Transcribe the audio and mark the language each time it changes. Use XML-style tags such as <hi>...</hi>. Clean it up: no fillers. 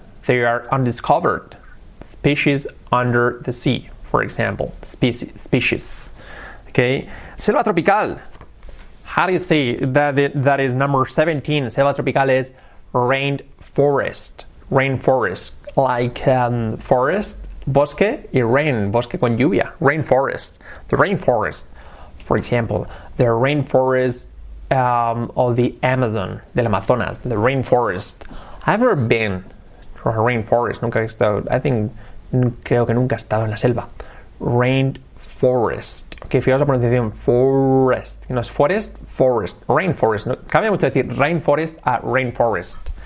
<en>They are undiscovered. Species under the sea, for example. Species. Okay. Selva tropical. How do you say that is number 17? Selva tropical is rainforest. Rainforest.</en> <es>Like forest, bosque, y rain, bosque con lluvia.</es> <en>Rainforest. The rainforest. For example, the rainforest of the Amazon, del Amazonas. The rainforest. I've never been to a rainforest.</en> <es>Nunca he estado. Creo que nunca he estado en la selva. Rainforest. Ok, fijaos la pronunciación.</es> <en>Forest. No es forest, forest. Rainforest.</en> <es>No, cambia mucho decir rainforest a rainforest.</es>